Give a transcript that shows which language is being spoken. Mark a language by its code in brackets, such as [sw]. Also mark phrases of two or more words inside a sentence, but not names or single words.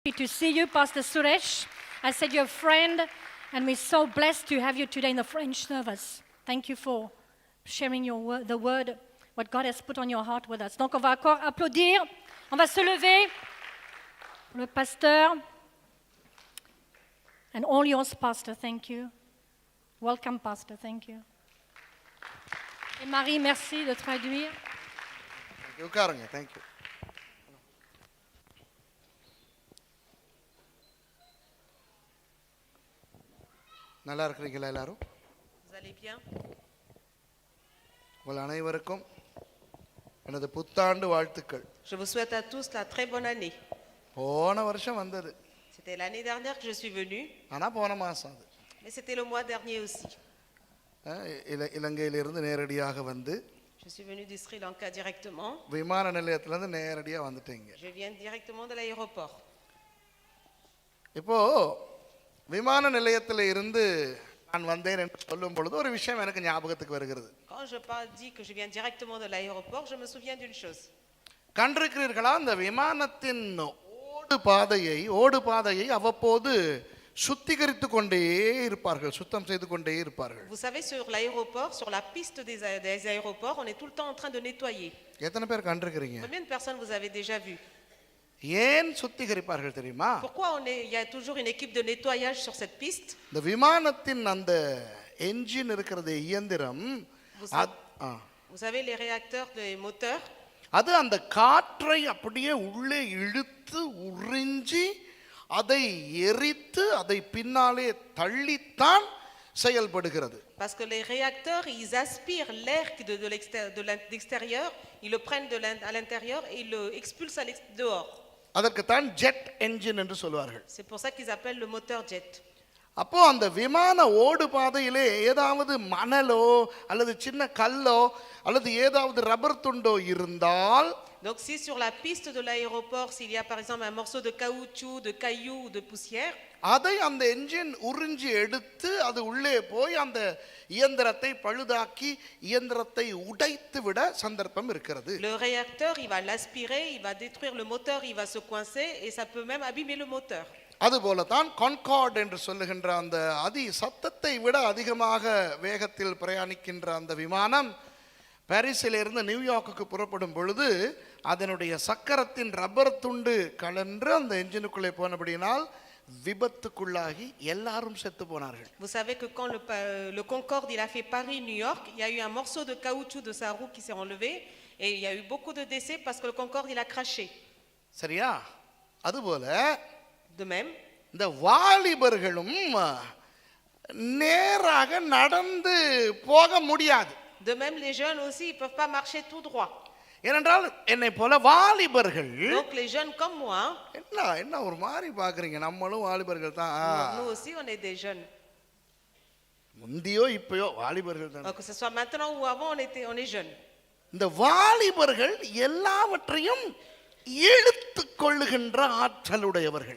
[en] To see you, Pastor Suresh. I said you're a friend, and we're so blessed to have you today in the French service. Thank you for sharing the word, what God has put on your heart with us. [fr] Donc, on va encore applaudir. On va se lever. Le pasteur. [en] And all yours, Pastor. Thank you. Welcome, Pastor. Thank you. [fr] Et Marie, merci de traduire. [ta] உட்காருங்க. [en] Thank you. [ta] நல்லா இருக்கிறீங்களா எல்லாரும்? [fr] Vous allez bien? [ta] உங்கள் அனைவருக்கும் எனது புத்தாண்டு வாழ்த்துக்கள். [fr] Je vous souhaite à tous la très bonne année. [ta] போன வருஷம் வந்தது. [fr] C'était l'année dernière que je suis venue. [ta] ஆனா போன மாசம் அது. [fr] Mais c'était le mois dernier aussi. [ta] இலங்கையிலிருந்து நேரடியாக வந்து [fr] Je suis venue du Sri Lanka directement. [ta] விமான நிலையத்துல இருந்து நேரடியா வந்துட்டீங்க. [fr] Je viens directement de l'aéroport. [ta] இப்போ விமான நிலையத்தில் இருந்து நான் வந்தேன் என்று சொல்லும் பொழுது ஒரு விஷயம் எனக்கு ஞாபகத்துக்கு வருகிறது. [fr] Quand je dis que je viens directement de l'aéroport, je me souviens d'une chose. [ta] கண்டிருக்கிறீர்களா, அந்த விமானத்தின் ஓடு பாதையை அவ்வப்போது சுத்திகரித்து கொண்டே இருப்பார்கள், சுத்தம் செய்து கொண்டே இருப்பார்கள். [fr] Vous savez, sur l'aéroport, sur la piste des aéroports, on est tout le temps en train de nettoyer. [ta] எத்தனை பேர் கண்டிருக்கிறீங்க? [fr] Combien de personnes vous avez déjà vu? [ta] ஏன் சுத்திகரிப்பார்கள் தெரியுமா? [fr] Pourquoi il y a toujours une équipe de nettoyage sur cette piste? [ta] இந்த விமானத்தின் அந்த என்ஜின் இருக்கிறது, இயந்திரம், [fr] Vous savez les réacteurs des moteurs? [ta] அது அந்த காற்றை அப்படியே உள்ளே இழுத்து உறிஞ்சி அதை எரித்து அதை பின்னாலே தள்ளித்தான் செயல்படுகிறது. [fr] Parce que les réacteurs, ils aspirent l'air de l'extérieur, ils le prennent à l'intérieur et ils le expulsent dehors. [ta] அதற்கு தான் [en] jet engine [ta] என்று சொல்வார்கள். [fr] C'est pour ça qu'ils appellent le moteur jet. [ta] அப்போ அந்த விமான ஓடு பாதையிலே ஏதாவது மணலோ அல்லது சின்ன கல்லோ அல்லது ஏதாவது ரப்பர் துண்டோ இருந்தால், [fr] donc si sur la piste de l'aéroport s'il y a par exemple un morceau de caoutchouc, de cailloux ou de poussière, [ta] அதை அந்த என்ஜின் உறிஞ்சி எடுத்து அது உள்ளே போய் அந்த இயந்திரத்தை பழுதாக்கி இயந்திரத்தை உடைத்து விட சந்தர்ப்பம் இருக்கிறது. [fr] le réacteur il va l'aspirer, il va détruire le moteur, il va se coincer et ça peut même abîmer le moteur. [ta] அதுபோல தான் கான்கார்ட் என்று சொல்லுகின்ற அந்த சத்தத்தை விட அதிகமாக வேகத்தில் பிரயாணிக்கின்ற அந்த விமானம் பாரிஸிலிருந்து நியூயார்க்குக்கு புறப்படும் பொழுது அதனுடைய சக்கரத்தின் ரப்பர் துண்டு கலன்று அந்த என்ஜினுக்குள்ளே போனபடியினால் விபத்துக்குள்ளாகி எல்லாரும் செத்து போனார்கள். [fr] Vous savez que quand le Concorde il a fait Paris-New York, il y a eu un morceau de caoutchouc de sa roue qui s'est enlevé et il y a eu beaucoup de décès parce que le Concorde il a craché. [ta] சரியா? அதுபோல [fr] de même [ta] இந்த வாலிபர்களும் நேராக நடந்து போக முடியாது. [fr] de même les jeunes aussi ils peuvent pas marcher tout droit. [ta] ஏனென்றால் என்னை போல வாலிபர்கள், [fr] donc les jeunes comme moi, [ta] என்ன ஒரு மாதிரி பாக்குறீங்க, நம்மளும் வாலிபர்கள் தான். [fr] nous aussi on est des jeunes. [ta] முந்தியோ இப்பயோ வாலிபர்கள் தான். [fr] que ce soit maintenant ou avant on est jeunes. [ta] இந்த வாலிபர்கள் எல்லாவற்றையும் இழுத்து கொள்ளுகின்ற ஆற்றலுடையவர்கள்.